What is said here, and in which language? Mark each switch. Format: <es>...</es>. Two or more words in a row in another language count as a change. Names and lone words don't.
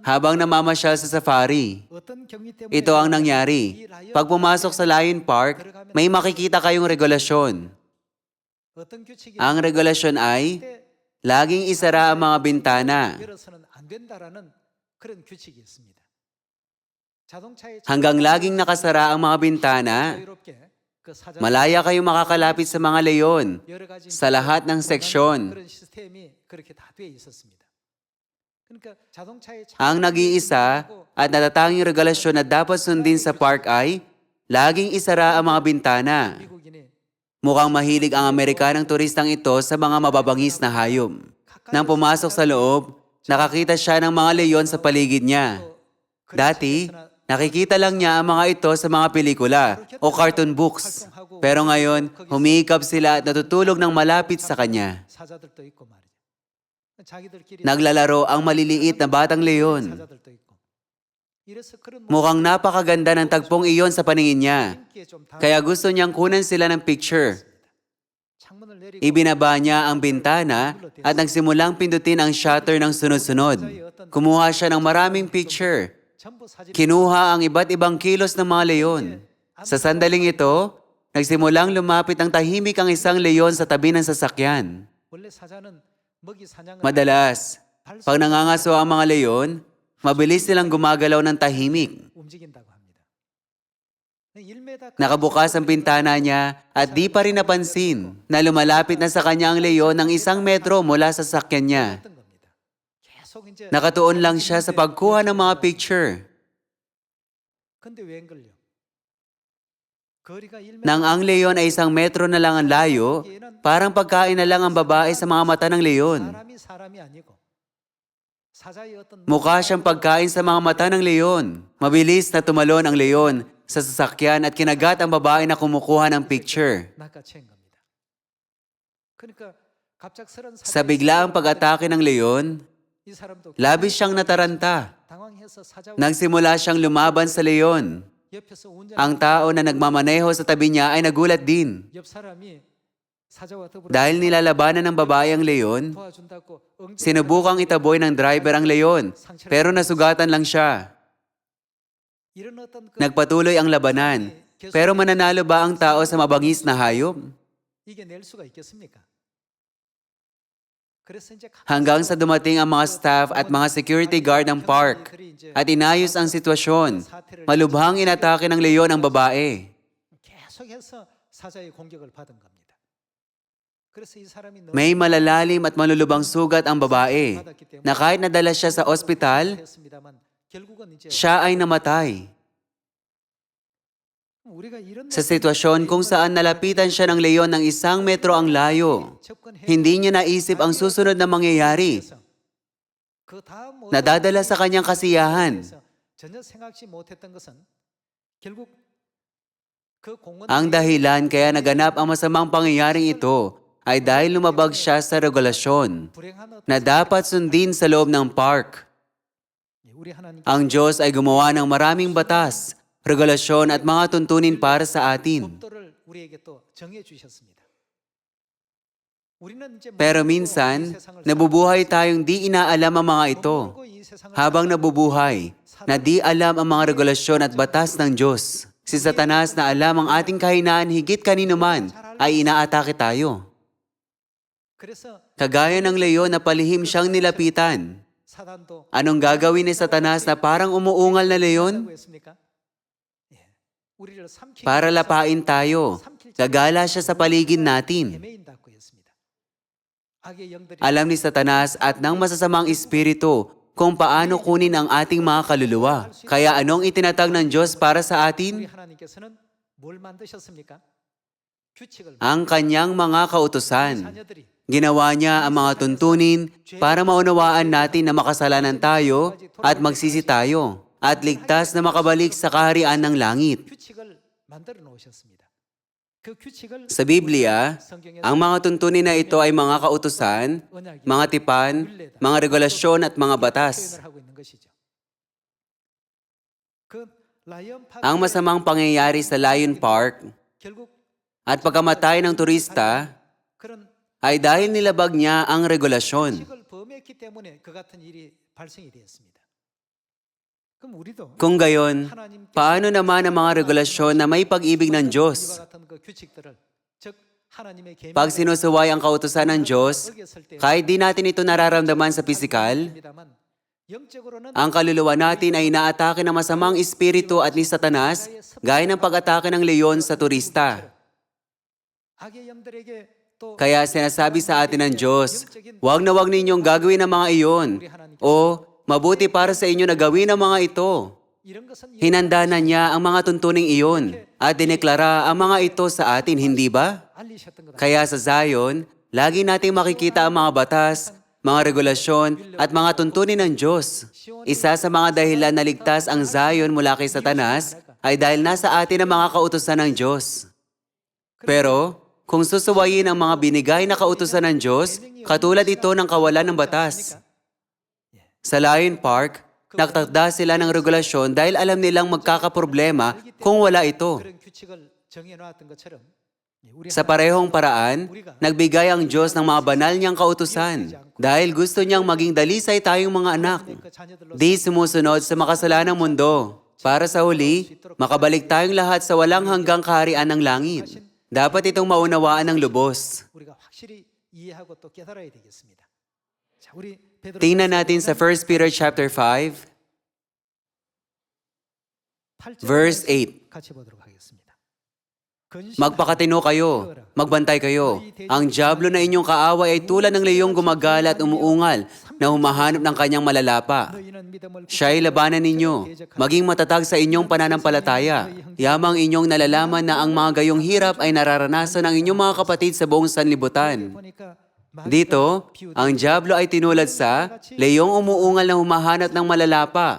<tl>habang namamasyal sa safari.</tl> <ko>어떤 경위 때문에</ko> <tl>Ito ang nangyari. Pag pumasok sa Lion Park, may makikita kayong regulasyon.</tl> <ko>어떤 규칙이</ko> <tl>Ang regulasyon ay</tl> <ko>그때</ko> <tl>laging isara ang mga bintana</tl> <ko>열어서는 안 된다라는 그런 규칙이 있습니다. 자동차의</ko> <tl>hanggang laging nakasara ang mga bintana.</tl> <ko>자유롭게 그 사자</ko> <tl>Malaya kayong makakalapit sa mga leyon</tl> <ko>여러 가지</ko> <tl>sa lahat ng seksyon.</tl> <ko>그런 시스템이 그렇게 다 되어 있었습니다. 그러니까 자동차의</ko> <tl>Ang nag-iisa at natatanging regulasyon na dapat sundin sa park ay laging isara ang mga bintana.</tl> <ko>미국인이</ko> <tl>Mukhang mahilig ang Amerikanang turistang ito sa mga mababangis na hayop. Nang pumasok sa loob, nakakita siya ng mga leyon sa paligid niya. Dati, nakikita lang niya ang mga ito sa mga pelikula o</tl> <en>cartoon books.</en> <tl>Pero ngayon, humihikab sila at natutulog ng malapit sa kanya.</tl> <ko>사자들도 있고 말이죠. 자기들끼리</ko> <tl>Naglalaro ang maliliit na batang leyon.</tl> <ko>사자들도 있고. 이래서 그런</ko> <tl>Mukhang napakaganda ng tagpong iyon sa paningin niya.</tl> <ko>인기에 좀</ko> <tl>Kaya gusto niyang kunan sila ng picture.</tl> <ko>창문을 내리고</ko> <tl>Ibinaba niya ang bintana at nagsimulang pindutin ang shutter ng sunod-sunod. Kumuha siya ng maraming picture.</tl> <ko>전부 사진</ko> <tl>Kinuha ang iba't ibang kilos ng mga leyon. Sa sandaling ito, nagsimulang lumapit ang tahimik ang isang leyon sa tabi ng sasakyan.</tl> <ko>원래 사자는 먹이 사냥을</ko> <tl>Madalas, pag nangangaso ang mga leyon, mabilis silang gumagalaw ng tahimik.</tl> <ko>움직인다고 합니다. 1m</ko> <tl>Nakabukas ang bintana niya at di pa rin napansin na lumalapit na sa kanya ang leyon ng 1 metro mula sa sasakyan niya.</tl> <ko>했던 겁니다. 계속 이제</ko> <tl>Nakatuon lang siya sa pagkuha ng mga picture.</tl> <ko>근데 왜 안 걸려? 거리가 1m</ko> <tl>Nang ang leyon ay 1 metro na lang ang layo, parang pagkain na lang ang babae sa mga mata ng leyon.</tl> <ko>사람이 아니고 사자의 어떤</ko> <tl>Mukha siyang pagkain sa mga mata ng leyon. Mabilis na tumalon ang leyon sa sasakyan at kinagat ang babae na kumukuha ng picture.</tl> <ko>낚아챈 겁니다. 그러니까 갑작스런</ko> <tl>Sa biglaang pag-atake ng leyon,</tl> <ko>이 사람도</ko> <tl>labis siyang nataranta.</tl> <ko>당황해서 사자와</ko> <tl>Nagsimula siyang lumaban sa leyon.</tl> <ko>옆에서 운전</ko> <tl>Ang tao na nagmamaneho sa tabi niya ay nagulat din.</tl> <ko>옆 사람이 사자와 더불어</ko> <tl>Dahil nilalabanan ng babae ang leyon,</tl> <ko>도와준다고</ko> <tl>sinubukang itaboy ng driver ang leyon, pero nasugatan lang siya.</tl> <ko>이런 어떤 그</ko> <tl>Nagpatuloy ang labanan. Pero mananalo ba ang tao sa mabangis na hayop?</tl> <ko>이겨낼 수가 있겠습니까? 그래서 이제</ko> <tl>Hanggang sa dumating ang mga staff at mga security guard ng park at inayos ang sitwasyon. Malubhang inatake ng leyon ang babae.</tl> <ko>계속해서 사자의 공격을 받은 겁니다. 그래서 이 사람이</ko> <tl>May malalalim at malulubang sugat ang babae na kahit nadala siya sa ospital,</tl> <ko>했습니다만 결국은 이제</ko> <tl>siya ay namatay.</tl> <ko>우리가 이런</ko> <tl>Sa sitwasyon kung saan nalapitan siya ng leyon ng 1 metro ang layo, hindi niya naisip ang susunod na mangyayari.</tl> <ko>그 다음</ko> <tl>Nadadala sa kanyang kasiyahan.</tl> <ko>전혀 생각지 못했던 것은 결국 그 공원</ko> <tl>Ang dahilan kaya naganap ang masamang pangyayaring ito ay dahil lumabag siya sa regulasyon</tl> <ko>불행한 어떤</ko> <tl>na dapat sundin sa loob ng park.</tl> <ko>우리 하나님</ko> <tl>Ang Diyos ay gumawa ng maraming batas, regulasyon at mga tuntunin para sa atin.</tl> <ko>법도를 우리에게 또 정해 주셨습니다. 우리는 이제</ko> <tl>Pero minsan, nabubuhay tayong di inaalam ang mga ito. Habang nabubuhay, na di alam ang mga regulasyon at batas ng Diyos. Si Satanas na alam ang ating kahinaan higit kanino man, ay inaatake tayo.</tl> <ko>그래서</ko> <tl>Kagaya ng leyon na palihim siyang nilapitan.</tl> <ko>사단도</ko> <tl>Anong gagawin ni Satanas na parang umuungal na leyon?</tl> <ko>뭐라고 했습니까? 예. 우리를 삼키기</ko> <tl>Para</tl> <ko>위해서</ko> <tl>lapain tayo. Gagala siya sa paligid natin. 헤매인다고 했습니다. 악의 영들이 Alam ni Satanas at ng masasamang espiritu kung paano kunin ang ating mga kaluluwa. Kaya anong itinatag ng Diyos para sa</tl> <ko>우리</ko> <tl>atin?</tl> <ko>하나님께서는 뭘 만드셨습니까? 규칙을</ko> <tl>Ang kanyang mga kautusan.</tl> <ko>자녀들이</ko> <tl>Ginawa niya ang mga tuntunin para maunawaan natin na makasalanan tayo at magsisi tayo at ligtas na makabalik sa kaharian ng langit.</tl> <ko>규칙을 만들어 놓으셨습니다. 그 규칙을</ko> <tl>Sa Biblia,</tl> <ko>성경에서</ko> <tl>ang mga tuntunin na ito ay mga kautusan,</tl> <ko>언약이</ko> <tl>mga tipan, mga regulasyon at mga batas.</tl> <ko>표현을 하고 있는 것이죠. 그 라이언 파크</ko> <tl>Ang masamang pangyayari sa Lion Park</tl> <ko>결국</ko> <tl>at pagkamatay ng turista</tl> <ko>그런</ko> <tl>ay dahil nilabag niya ang regulasyon.</tl> <ko>규칙을 범했기 때문에 그 같은 일이 발생이 되었습니다. 그럼 우리도</ko> <tl>Kung gayon, paano naman ang mga regulasyon na may pag-ibig ng</tl> <ko>이와</ko> <tl>Diyos?</tl> <ko>같은 그 규칙들을 즉 하나님의</ko> <tl>Pag</tl> <ko>계명을</ko> <tl>sinusuway ang kautusan ng Diyos,</tl> <ko>어겼을 때</ko> <tl>kahit di natin ito nararamdaman sa pisikal,</tl> <ko>입니다만 영적으로는</ko> <tl>ang kaluluwa natin ay inaatake ng masamang espiritu at ni Satanas, gaya ng pag-atake ng leon sa turista.</tl> <ko>악의 영들에게 또</ko> <tl>Kaya sinasabi sa atin ng Diyos, huwag na huwag ninyong gagawin ang mga iyon, o mabuti para sa inyo na gawin ang mga ito.</tl> <ko>이런 것은</ko> <tl>Hinanda na niya ang mga tuntuning iyon at dineklara ang mga ito sa atin, hindi ba?</tl> <ko>알리셨던 거다.</ko> <tl>Kaya sa Zion, lagi nating makikita ang mga batas, mga regulasyon at mga tuntunin ng Diyos. Isa sa mga dahilan na ligtas ang Zion mula kay Satanas ay dahil nasa atin ang mga kautusan ng Diyos. Pero, kung susuwayin ang mga binigay na kautusan ng Diyos, katulad ito ng kawalan ng batas. Sa Lion Park, nagtakda sila ng regulasyon dahil alam nilang magkakaproblema kung wala ito.</tl> <ko>그런 규칙을 정해놓았던 것처럼 우리</ko> <tl>Sa parehong paraan, nagbigay ang Diyos ng mga banal niyang kautusan dahil gusto niyang maging dalisay tayong mga anak.</tl> <ko>그 자녀들로</ko> <tl>Di sumusunod sa makasalanang mundo. Para sa huli, makabalik tayong lahat sa walang hanggang kaharian ng langit. Dapat itong maunawaan ng lubos.</tl> <ko>우리가 확실히 이해하고 또 깨달아야 되겠습니다. 자, 우리 베드로</ko> <tl>Tingnan natin sa 1 Peter chapter 5,</tl> <ko>8절</ko> <tl>verse 8.</tl> <ko>같이 보도록 하겠습니다.</ko> <tl>Magpakatino kayo, magbantay kayo. Ang diablo na inyong kaaway ay tulad ng leyong gumagala at umuungal na humahanap ng kanyang malalapa.</tl> <ko>너희는 믿음을</ko> <tl>Siya'y labanan ninyo. Maging matatag sa inyong pananampalataya. Yamang inyong nalalaman na ang mga gayong hirap ay nararanasan ng inyong mga kapatid sa buong sanlibutan.</tl> <ko>보니까</ko> <tl>Dito, ang diablo ay tinulad sa leyong umuungal na humahanap ng malalapa.</tl>